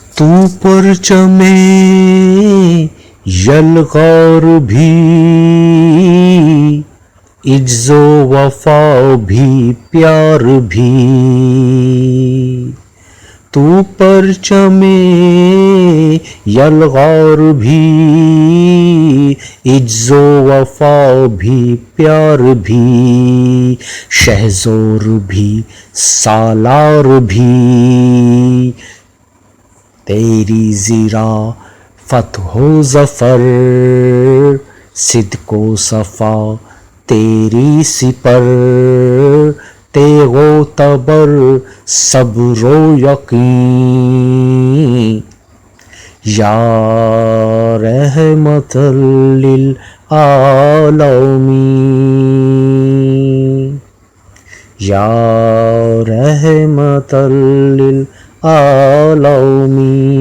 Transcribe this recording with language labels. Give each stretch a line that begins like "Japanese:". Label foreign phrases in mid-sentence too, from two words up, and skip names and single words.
Urdu: تو پرچم یلغار بھی، عجز و وفا بھی، پیار بھی، تو پرچم یلغار بھی، عجز و وفا بھی، پیار بھی، شہزور بھی، سالار بھی، تیری زیرا فتح و ظفر، صدق و صفا تیری سپر، تیغ و تبر صبر و یقین،
Arabic: یا رحمت للعالمین، یا رحمت للعالمین۔